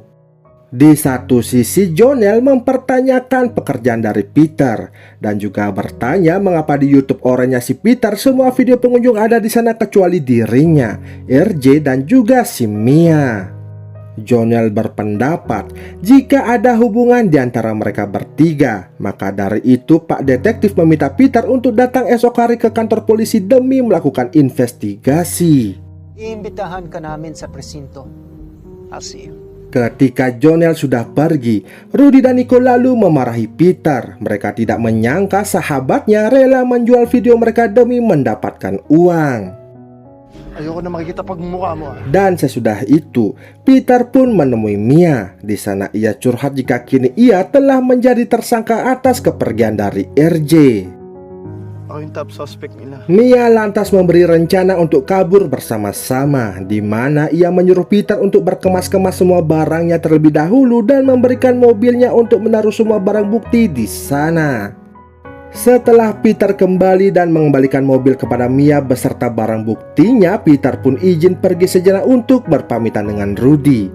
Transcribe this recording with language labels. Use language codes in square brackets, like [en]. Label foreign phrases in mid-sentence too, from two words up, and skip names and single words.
[id] Di satu sisi Jonel mempertanyakan pekerjaan dari Peter dan juga bertanya mengapa di YouTube orangnya si Peter semua video pengunjung ada di sana kecuali dirinya, RJ dan juga si Mia. Jonel berpendapat jika ada hubungan di antara mereka bertiga. Maka dari itu Pak Detektif meminta Peter untuk datang esok hari ke kantor polisi demi melakukan investigasi. [tl] Iimbitahan ka namin sa presinto. [en] I'll see you. [id] Ketika Jonel sudah pergi, Rudy dan Nico lalu memarahi Peter. Mereka tidak menyangka sahabatnya rela menjual video mereka demi mendapatkan uang. [tl] Ayoko na makikita pagmumukha mo. [id] Dan sesudah itu, Peter pun menemui Mia. Di sana ia curhat jika kini ia telah menjadi tersangka atas kepergian dari RJ. [tl] Ako yung [en] top suspect [tl] nila. [id] Mia lantas memberi rencana untuk kabur bersama-sama, di mana ia menyuruh Peter untuk berkemas-kemas semua barangnya terlebih dahulu dan memberikan mobilnya untuk menaruh semua barang bukti di sana. Setelah Peter kembali dan mengembalikan mobil kepada Mia beserta barang buktinya, Peter pun izin pergi sejenak untuk berpamitan dengan Rudy.